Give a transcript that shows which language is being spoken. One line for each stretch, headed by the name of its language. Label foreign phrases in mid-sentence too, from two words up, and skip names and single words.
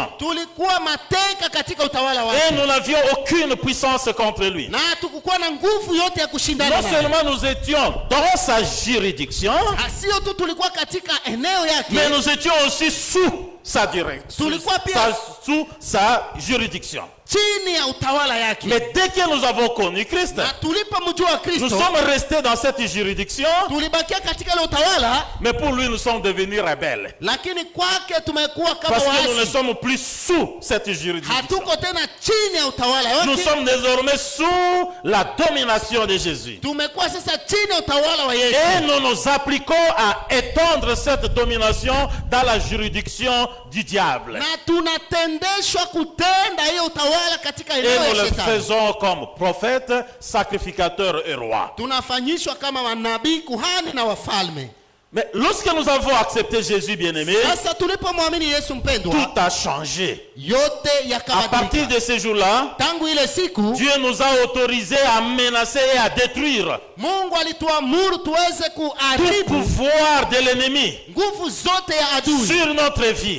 Swahili: Tulikuwa mateka katika utawala wake.
French: Et nous n'avions aucune puissance contre lui.
Swahili: Na hatukukuwa na nguvu yote ya kushindana naye.
French: Non seulement nous étions dans sa juridiction,
Swahili: sio tu tulikuwa katika eneo yake,
French: mais nous étions aussi sous sa direction, sous sa juridiction.
Swahili: Chini ya utawala yake.
French: Mais dès que nous avons connu Christ,
Swahili: na tulipomjua Kristo,
French: nous sommes restés dans cette juridiction.
Swahili: Tulibakia katika ile utawala,
French: mais pour lui nous sommes devenus rebelles.
Swahili: Lakini kwake tumekuwa kama waasi.
French: Parce que nous nous ne sommes plus sous cette juridiction.
Swahili: Hatuko tena chini ya utawala wake.
French: Nous sommes désormais sous la domination de Jésus.
Swahili: Tumekuwa sasa chini ya utawala wa Yesu.
French: Et nous nous appliquons à étendre cette domination dans la juridiction du diable.
Swahili: Na tunatendeshwa kutenda hiyo utawala.
French: Et nous le faisons comme prophètes, sacrificateurs et rois.
Swahili: Tunafanyishwa kama manabii, kuhani na wafalme.
French: Mais lorsque nous avons accepté Jésus bien-aimé, tout a changé. À partir de ce jour-là, Dieu nous a autorisés à menacer et à détruire tout pouvoir de l'ennemi sur notre vie.